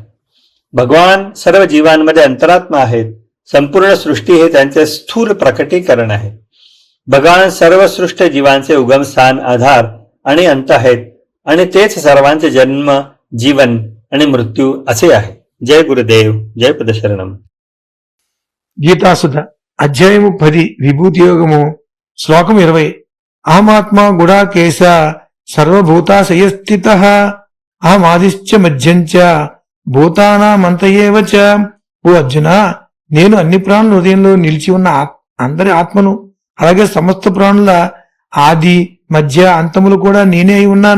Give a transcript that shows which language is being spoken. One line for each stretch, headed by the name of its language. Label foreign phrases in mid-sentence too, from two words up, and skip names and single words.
Marathi: भगवान सर्व जीवांमध्ये अंतरात्मा आहेत. संपूर्ण सृष्टी हे त्यांचे स्थूल प्रकटीकरण आहे. भगवान सर्व सृष्ट जीवांचे उगमस्थान, आधार आणि अंत आहेत आणि तेच सर्वांचे जन्म, जीवन आणि मृत्यू असे आहे. जय गुरुदेव जय पदशरणम.
Telugu: గీతాసుధ అధ్యాయము 10 విభూతి యోగము శ్లోకం 20.
Sanskrit: అహమాత్మా గుడాకేశ సర్వభూతాశయస్థితః అహమాదిశ్చ మధ్యంచ భూతానామంతయేవ చ.
Telugu: ఓ అర్జున, నేను అన్ని ప్రాణుల హృదయంలో నిలిచి ఉన్న అందరి ఆత్మను, అలాగే సమస్త ప్రాణుల ఆది మధ్య అంతములు కూడా నేనే అయి ఉన్నాను.